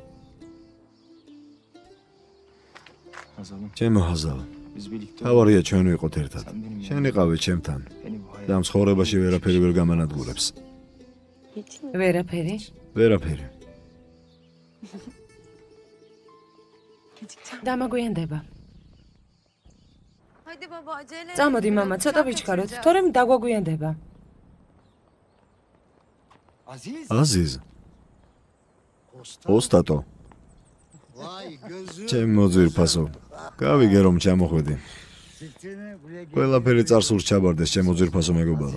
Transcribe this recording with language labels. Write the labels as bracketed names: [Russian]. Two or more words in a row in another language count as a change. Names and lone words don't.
[Georgian] ჩემო ხაზალ. თავარია ჩვენ ვიყოთ ერთად. შენ იყავი ჩემთან. და მცხოვრებაში ვერაფერი ვერ გამანადგურებს. ვერაფერი. ვერაფერი. დამაგვიანდება. [Turkish] Haydi baba acele. [Georgian] წამოდი მამა, ცოტა ვიჩქაროთ, თორემ დაგვაგვიანდება. აზიზ. ოსტატო. ჩემი მოძვირფასო. გავიგე რომ ჩამოხვედი. ყველაფერი წარსულს ჩაბარდეს ჩემ მოძვირფასო მეგობარო.